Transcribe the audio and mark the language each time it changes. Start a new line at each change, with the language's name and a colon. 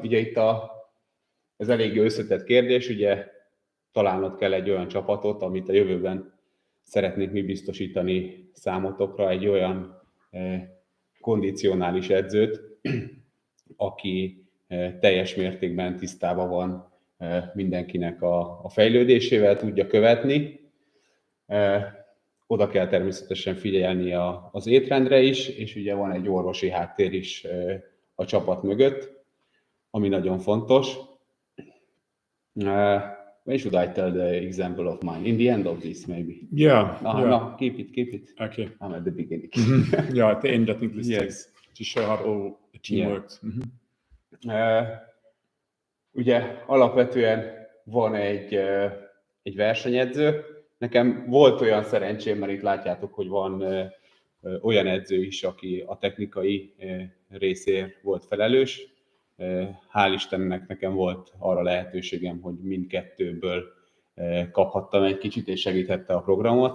Hungarian: Ugye itt ez eléggé összetett kérdés, ugye találnod kell egy olyan csapatot, amit a jövőben szeretnék mi biztosítani számotokra, egy olyan kondicionális edzőt, aki teljes mértékben tisztában van mindenkinek a fejlődésével, tudja követni. Oda kell természetesen figyelni az étrendre is, és ugye van egy orvosi háttér is a csapat mögött, ami nagyon fontos.
English: When should I tell the example of mine? In the end of this, maybe? Yeah. No, keep it. Okay. I'm at the beginning. Yeah, at the end, I think this Yes. is to show how all the team works.
Hungarian: Ugye alapvetően van egy versenyedző. Nekem volt olyan szerencsém, mert itt látjátok, hogy van olyan edző is, aki a technikai részért volt felelős. Hál' Istennek nekem volt arra lehetőségem, hogy mindkettőből kaphattam egy kicsit, és segítette a programot.